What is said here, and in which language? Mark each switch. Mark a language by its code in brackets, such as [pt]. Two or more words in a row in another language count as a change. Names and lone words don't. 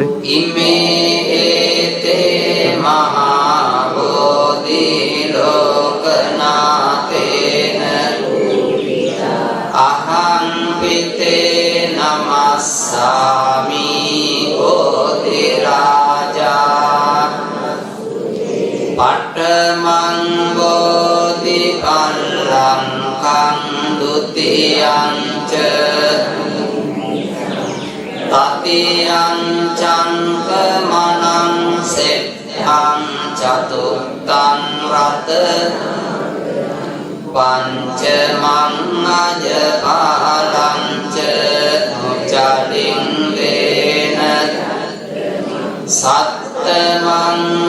[pi] ඉමේ ඒතේ මහා බෝධි ලෝකනාතේන අහං පිතේ නමස්සාමි බෝධි රාජා පඨමං බෝධි පල්ලංකං ဒုတိယံ ච තතියං චංකමනං සෙට්ඨං චතුත්තං රත පංචමං අජපාලං ච මුචලින්ගේන සත්තමං